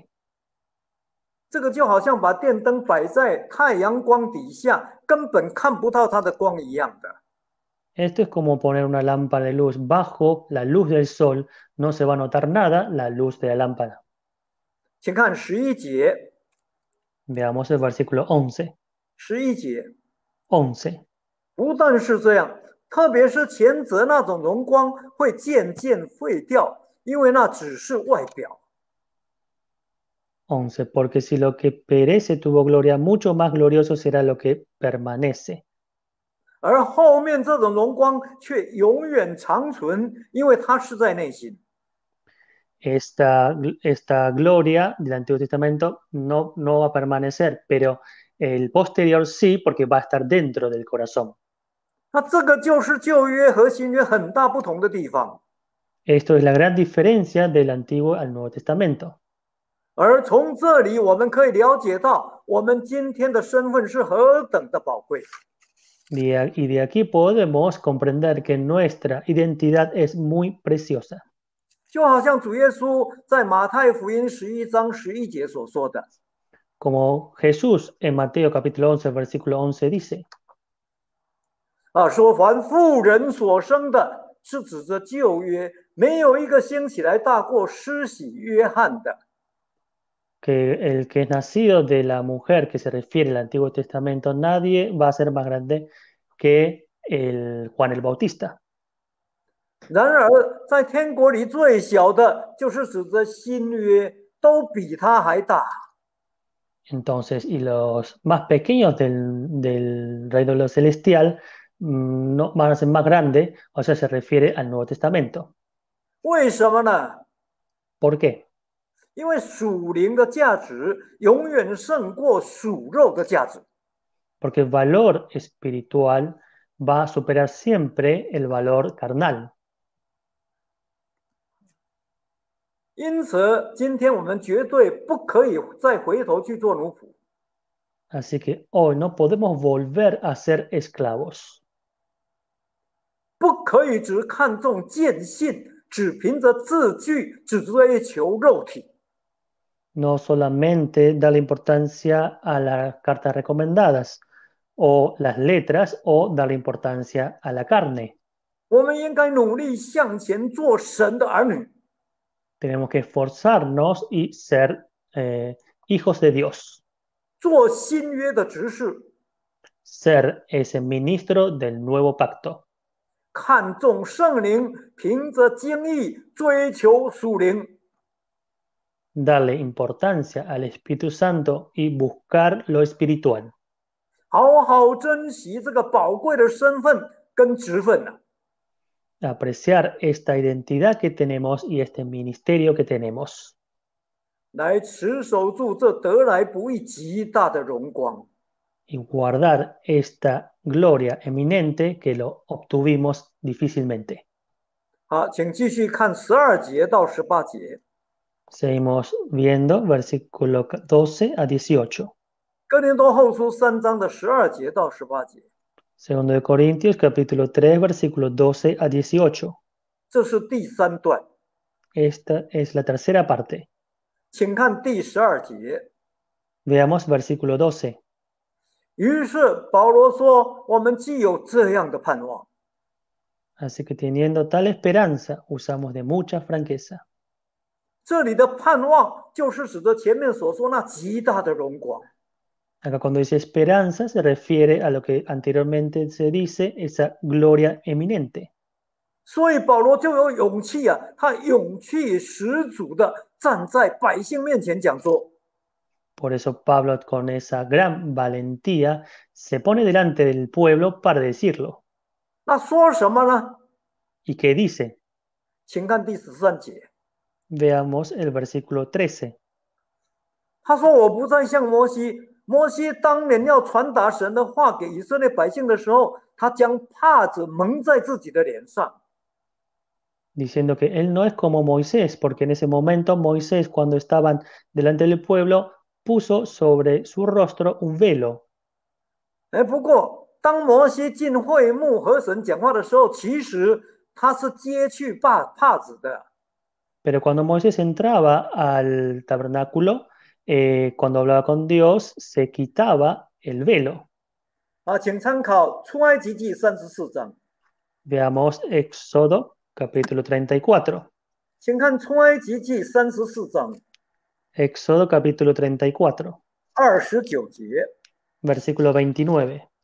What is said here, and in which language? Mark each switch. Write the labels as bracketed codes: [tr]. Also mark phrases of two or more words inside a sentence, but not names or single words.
[zh] 这个就好像把电灯摆在太阳光底下，根本看不到它的光一样的。 [es] Esto es como poner una lámpara de luz bajo la luz del sol, no se va a notar nada la luz de la lámpara. [zh] 请看11节。 [es] Veamos el versículo 11. [zh] 11 节， [es] 11. [zh] 不但是这样，特别是前者那种荣光会渐渐废掉，因为那只是外表。 [es] 11. Porque si lo que perece tuvo gloria, mucho más glorioso será lo que permanece. [zh] 而后面这种荣光却永远长存，因为它是在内心。 [es] esta gloria del Antiguo Testamento no va a permanecer, pero el posterior sí, porque va a estar dentro del corazón. [zh] 那这个就是旧约和新约很大不同的地方。 [es] Esto es la gran diferencia del Antiguo al Nuevo Testamento. [zh] 而从这里我们可以了解到，我们今天的身份是何等的宝贵。 [es] Y de aquí podemos comprender que nuestra identidad es muy preciosa. [zh] 就好像主耶稣在马太福音11章11节所说的， [es] Como Jesús en Mateo capítulo 11, versículo 11 dice, [zh] 说凡妇人所生的，是指着旧约，没有一个兴起来大过施洗约翰的。 [es] que el que es nacido de la mujer que se refiere al Antiguo Testamento, nadie va a ser más grande que el Juan el Bautista. [zh] 然而，在天国里最小的，就是指着新约，都比他还大。 [es] Entonces, y los más pequeños del reino celestial no, van a ser más grandes, o sea, se refiere al Nuevo Testamento. [zh] 为什么呢？ [es] ¿Por qué? [zh] 因为属灵的价值永远胜过属肉的价值。 [es] Porque el valor espiritual va a superar siempre el valor carnal. [zh] 因此，今天我们绝对不可以再回头去做奴仆。 [es] Así que hoy no podemos volver a ser esclavos. [zh] 不可以只看重见信，只凭着字句，只追求肉体。 [es] No solamente darle importancia a las cartas recomendadas o las letras o darle importancia a la carne. [zh] 我们应该努力向前做神的儿女。 [es] Tenemos que esforzarnos y ser hijos de Dios. [zh] 做新约的执事， [es] Ser ese ministro del nuevo pacto. [zh] 看重圣灵，凭着经意追求属灵。 [es] Darle importancia al Espíritu Santo y buscar lo espiritual. [zh] 好好珍惜这个宝贵的身份跟职分呢、 [es] Apreciar esta identidad que tenemos y este ministerio que tenemos. [zh] 来持守住这得来不易极大的荣光。 [es] Y guardar esta gloria eminente que lo obtuvimos difícilmente. [zh] 好，请继续看12节到18节。 [es] Seguimos viendo versículo 12 a 18. [zh] 哥林多后书3章的12节到18节， [es] Segundo de Corintios capítulo 3 versículo 12 a 18. [zh] 这是第3段。 [es] Esta es la tercera parte. [zh] 请看第12节。 [es] Veamos versículo 12. [zh] 于是保罗说：“我们既有这样的盼望， [es] Así que teniendo tal esperanza, usamos de mucha franqueza. [zh] 这里的盼望就是指着前面所说那极大的荣光。 [es] Acá cuando dice esperanza se refiere a lo que anteriormente se dice, esa gloria eminente. [zh] 所以保罗就有勇气啊，他勇气十足的站在百姓面前讲说： [es] Por eso Pablo con esa gran valentía se pone delante del pueblo para decirlo. [zh] 那说什么呢？ [es] ¿Y qué dice? [zh] 请看第13节， [es] Veamos el versículo 13. [zh] 他说：“我不再像摩西，摩西当年要传达神的话给以色列百姓的时候，他将帕子蒙在自己的脸上。 [es] Diciendo que él no es como Moisés, porque en ese momento Moisés, cuando estaban delante del pueblo, puso sobre su rostro un velo. [zh] 不过当摩西进会幕和神讲话的时候，其实他是揭去帕子的。 [es] Pero cuando Moisés entraba al tabernáculo, cuando hablaba con Dios, se quitaba el velo. [zh] 请参考出埃及记34章， [es] Veamos Éxodo capítulo 34. [zh] 请看出埃及记34章 [es] Éxodo capítulo 34, [zh] 29 节， [es] versículo 29.